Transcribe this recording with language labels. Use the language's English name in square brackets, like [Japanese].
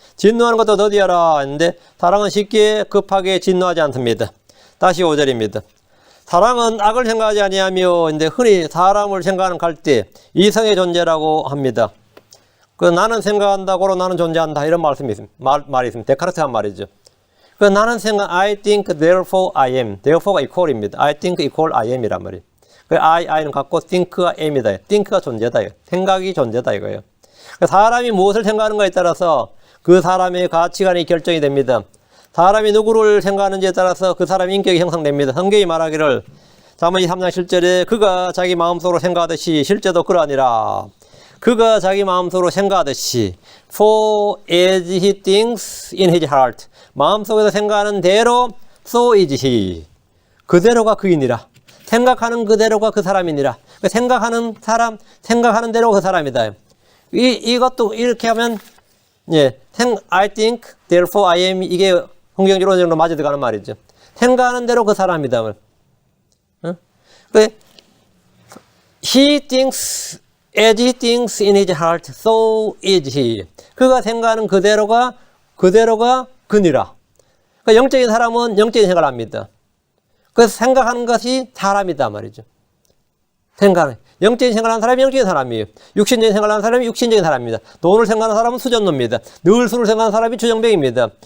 [Korean] 진노하는 것도 더디하라 했는데 사랑은 쉽게 급하게 진노하지 않습니다. 다시 5절입니다. 사랑은 악을 생각하지 아니하며 근데 흔히 사람을 생각하는 갈대 이성의 존재라고 합니다. 그 나는 생각한다고로 나는 존재한다 이런 말씀이 있습니다. 말이 있습니다. 데카르트한 말이죠. 그 나는 생각 [English] I think therefore I am. [Korean] therefore가 equal입니다. [English] I think equal I am이란 [Korean] 말이에요. 그 I는 갖고 think가 am이다. think가 존재다. 생각이 존재다 이거예요. 사람이 무엇을 생각하는가에 따라서 그 사람의 가치관이 결정이 됩니다. 사람이 누구를 생각하는지에 따라서 그 사람의 인격이 형성됩니다. 성경이 말하기를 잠언 23장 7절에 그가 자기 마음속으로 생각하듯이 실제도 그러하니라. 그가 자기 마음속으로 생각하듯이 [English] for as he thinks in his heart [Korean] 마음속에서 생각하는 대로 [English] so is he [Korean] 그대로가 그이니라. 생각하는 그대로가 그 사람이니라. 생각하는 사람 생각하는 대로 그 사람이다. 이것도 이렇게 하면 예, [English] I think therefore I am [Korean] 이게 성경적으로 어느 정도 맞아 들어가는 말이죠. 생각하는 대로 그 사람이다. 어? [English] He thinks as he thinks in his heart, so is he. [Korean] 그가 생각하는 그대로가 그니라. 그러니까 영적인 사람은 영적인 생각을 합니다. 그래서 생각하는 것이 사람이다 말이죠. 생각하는. 영적인 생각하는 사람이 영적인 사람이에요. 육신적인 생각하는 사람이 육신적인 사람입니다. 돈을 생각하는 사람은 수전노입니다. 늘 술을 생각하는 사람이 주정뱅입니다.